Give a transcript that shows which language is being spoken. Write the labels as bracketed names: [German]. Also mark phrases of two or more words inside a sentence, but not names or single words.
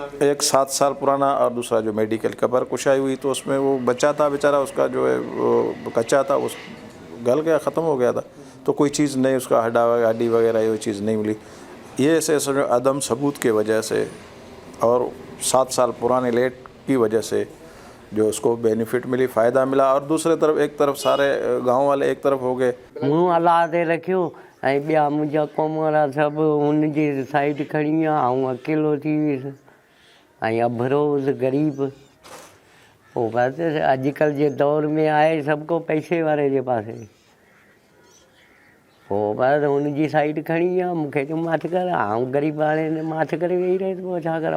[Urdu] ایک 7 سال پرانا اور دوسرا جو میڈیکل قبر کشائی ہوئی تو اس میں وہ بچہ تھا بیچارہ, اس کا جو ہے وہ کچا تھا, اس گل گیا, ختم ہو گیا تھا, تو کوئی چیز نہیں, اس کا ہڈی وغیرہ یہ چیز نہیں ملی. یہ ایسے عدم ثبوت کی وجہ سے اور 7 سال پرانے لیٹ کی وجہ سے جو اس کو بینیفٹ ملی, فائدہ ملا. اور دوسرے طرف ایک طرف سارے گاؤں والے ایک طرف ہو گئے. [Sindhi] मूं अलाह ते रखियो ऐं ॿिया मुंहिंजा कौम वारा सभु हुनजी साइड खणी विया, ऐं अकेलो थी वियुसि ऐं अभरोज़ ग़रीब. पोइ बसि अॼुकल्ह जे दौर में आहे सभु को पैसे वारे जे पासे, पोइ बसि हुनजी साइड खणी विया, मूंखे चयो माठि कर, ऐं ग़रीब हाणे माठि करे वेही रहे, पोइ छा करा.